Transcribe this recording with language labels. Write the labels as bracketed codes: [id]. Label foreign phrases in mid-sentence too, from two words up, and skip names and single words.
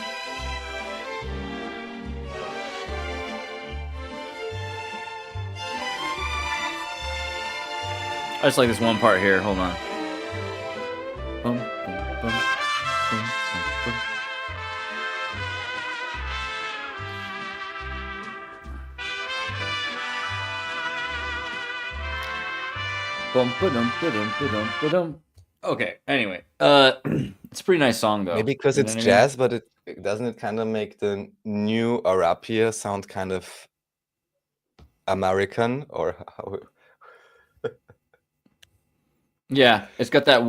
[en] I just like this one part here. Hold on. Boom, boom, boom, boom, boom, boom. Boom, ba-dum, ba-dum, ba-dum, ba-dum. Okay. Anyway, it's a pretty nice song though. Maybe because You know it's what I mean? jazz, but it doesn't it kind of make the new Arapia sound kind of American or how Yeah, it's got that